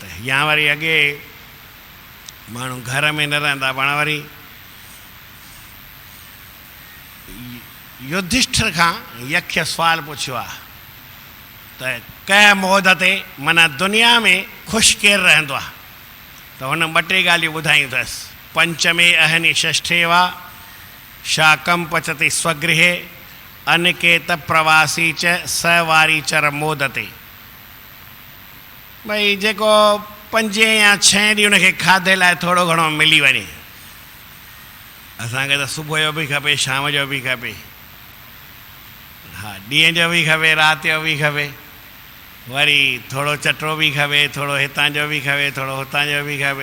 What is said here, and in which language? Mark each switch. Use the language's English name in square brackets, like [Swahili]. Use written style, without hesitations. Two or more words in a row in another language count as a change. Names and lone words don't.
[Sindhi] या वरी अॻे माण्हू घर में न रहंदा, पाण वरी युधिष्ठिर खां यक्ष सुवालु पुछियो आहे त कंहिं मोहद ते माना दुनिया में ख़ुशि केरु रहंदो आहे? त हुन 2-3 ॻाल्हियूं ॿुधायूं अथसि। [Sanskrit] पंचमे अहनि षष्ठे वा शाकं पचति स्वगृहे अनिकेत प्रवासी च सवारी चर मोदते। [Sindhi] भई जेको 5 या 6 ॾींहं उनखे खाधे लाइ थोरो घणो मिली वञे। असांखे त सुबुह जो बि खपे, शाम जो बि खपे, हा ॾींहं जो बि खपे, राति जो बि खपे, वरी थोरो चटो बि खपे, थोरो हितां जो बि खपे, थोरो हुतां जो बि खपे।